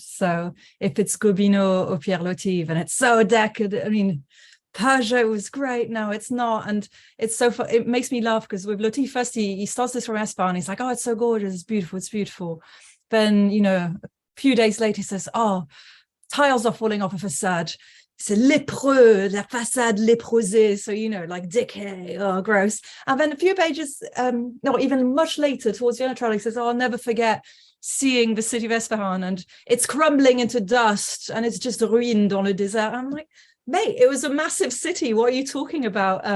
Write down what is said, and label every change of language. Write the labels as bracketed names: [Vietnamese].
[English] So if it's Gobineau or Pierre Loti, then it's so decadent. I mean, Peugeot was great. No, it's not. And it's so fun. It makes me laugh, because with Loti, first he starts this from Espan, and he's like, oh, it's so gorgeous, it's beautiful, it's beautiful. Then, a few days later, he says, oh, tiles are falling off a facade. [French] C'est lépreux, la façade léprosée. [English] So, like decay, oh, gross. And then a few pages, no, even much later, towards the end of travel, he says, oh, I'll never forget seeing the city of Esfahan, and it's crumbling into dust, and it's just [French] ruines dans le désert. [English] I'm like, mate, it was a massive city. What are you talking about?